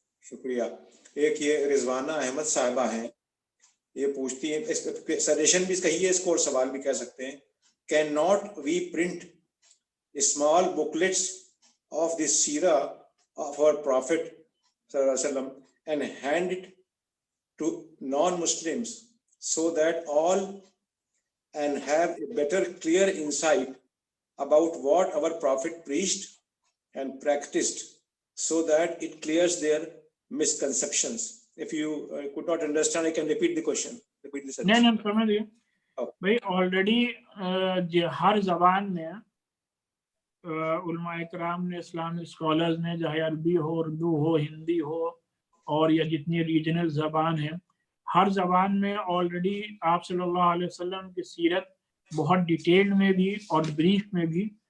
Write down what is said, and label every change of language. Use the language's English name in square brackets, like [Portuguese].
[Urdu] شکریہ۔ ایک یہ رضوانہ احمد صاحبہ ہیں، یہ پوچھتی ہیں، سجیشن بھی کہیے اس کو اور سوال بھی کہہ سکتے ہیں، [English] Can not we print small booklets of the سیرہ of our prophet صلی اللہ علیہ وسلم and hand it to non Muslims so that all and have a better clear insight about what our prophet preached and practiced, so that it clears their misconceptions. If you could not understand, I can repeat the question. Repeat the sentence. [Urdu] نہیں سمجھ گئے بھائی، already ہر زبان میں علماء اکرام نے، Islamic scholars نے، چاہے عربی ہو، اردو ہو، ہندی ہو، اور یا جتنی ریجنل زبان ہیں، ہر زبان میں آلریڈی آپ صلی اللہ علیہ وسلم کی سیرت بہت ڈیٹیل میں بھی اور بریف میں بھی